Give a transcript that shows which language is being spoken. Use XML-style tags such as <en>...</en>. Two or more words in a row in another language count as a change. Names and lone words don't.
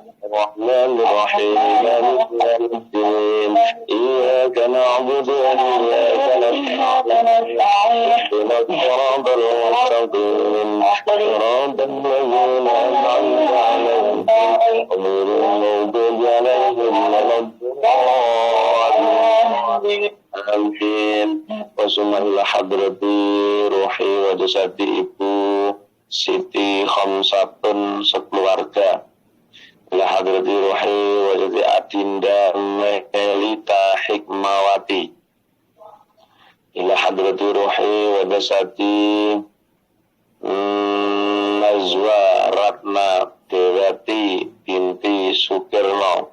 <ar>الرحمن الرحيم مالك يوم الدين إياك نعبد وإياك نستعين اهدنا الصراط المستقيم صراط الذين أنعمت عليهم غير المغضوب عليهم ولا الضالين آمين. Wasumma ila hadrati ruhi wa jasadi Ibu Siti Khamsatun sekeluarga. Ila hadrati ruhi wa jasadi Adinda Melita Hikmawati. Ila hadrati ruhi wa jasadi Nazwa Ratna Dewati binti Sukirno.</ar>